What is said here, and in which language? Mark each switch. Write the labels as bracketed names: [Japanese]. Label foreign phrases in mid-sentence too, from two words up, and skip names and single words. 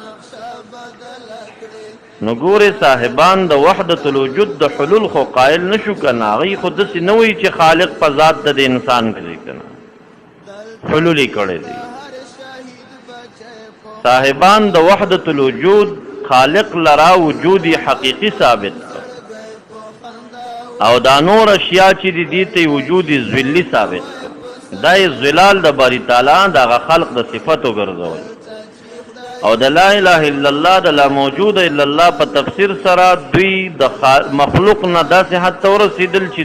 [Pashto] نو ګورې صاحبان د وحدت الوجود د حلول خو قائل نشو کنه هغې خو داسې نه وایي چې خالق په ذات د انسان کړي کنه حلول یې کړی دی صاحبان د وحدت الوجود خالق لرا وجودی حقیقی ثابت او دا نور اشیاء چې دي ته وجودی ذلی ثابت دا ذلال د باری تعالی دا خلق د صفاتو ګرځول او د [Arabic] لا اله الا الله [Pashto] د [Arabic] لا موجود الا الله [Pashto] په تفسیر سره دوی د مخلوق نه داسې حد ته ورسېدل چې